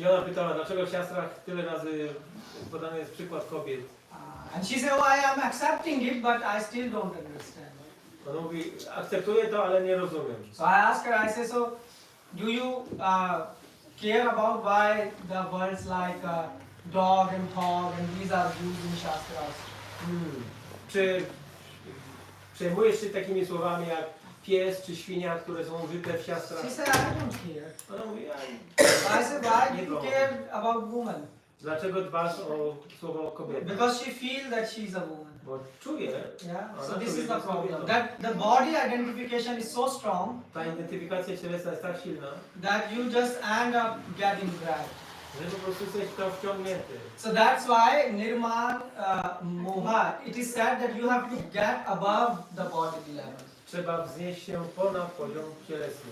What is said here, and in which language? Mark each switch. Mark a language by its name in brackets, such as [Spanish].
[Polish] i ona pytała, dlaczego w siastrach tyle razy podany jest przykład kobiet. [English] And she said, oh, I am accepting it, but I still don't understand. [Polish] Ona mówi, akceptuję to, ale nie rozumiem. [English] So I asked her, I said, so do you care about why the words like dog and hog and these are used in Shastras? [Polish] Czy przejmujesz się takimi słowami jak pies czy świnia, które są użyte w siastrach? [English] She said, I don't care. [Polish] Ona mówi, [English] I said, why do you care about woman? [Polish] dlaczego dbasz o słowo kobieta? [English] Because she feels that she is a woman. [Polish] Bo czuję, [English] Yeah. Oh, So that's this a big the problem. problem. That the body identification is so strong [Polish] ta identyfikacja cielesna jest tak silna, [English] that you just end up getting grabbed. [Polish] że po prostu jesteś w to wciągnięty. [English] So that's why nirman moha. It is said that you have to get above the body level. [Polish] Trzeba wznieść się ponad poziom cielesny.